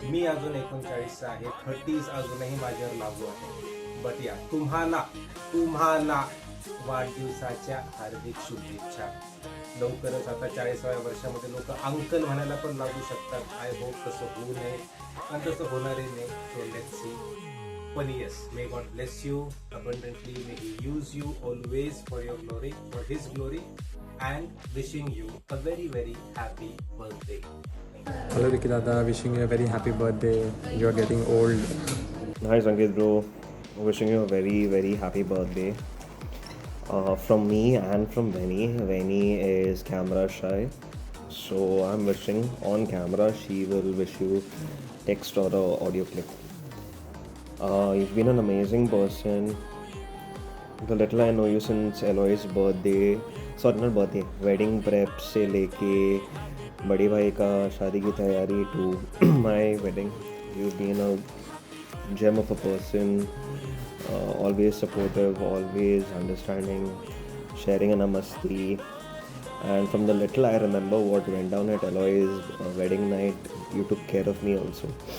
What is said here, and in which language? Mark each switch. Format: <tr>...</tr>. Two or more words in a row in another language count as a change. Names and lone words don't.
<mr>मी अजून 39चा आहे, 30 अजूनही माझ्यावर लागू आहे. बट या तुम्हाला वाढदिवसाच्या हार्दिक शुभेच्छा. लवकरच आता 40व्या वर्षामध्ये लोक अंकल म्हणायला पण लागू शकतात.</mr> <en>I hope</en> <mr>तसं होऊ नये आणि तसं होणारही नाही.</mr> <en>so let's see. पण yes, may God bless you abundantly, may he use you always for your glory, for his glory, and wishing you a very very happy birthday. Hello Ricky Dada, wishing you a very happy birthday. You are getting old. Hi Sanket bro, wishing you a very very happy birthday. From me and from Venny. Venny is camera shy, so I'm wishing on camera. She will wish you text or a audio clip. You've been an amazing person. The little I know you since Eloy's birthday, sorry not birthday, wedding prep</en> <hi>से लेके बड़े भाई का शादी की तैयारी</hi> <en>to my wedding. You've been a gem of a person, always supportive, always understanding, sharing in a masti. And from the little I remember what went down at Eloy's wedding night, you took care of me also.</en>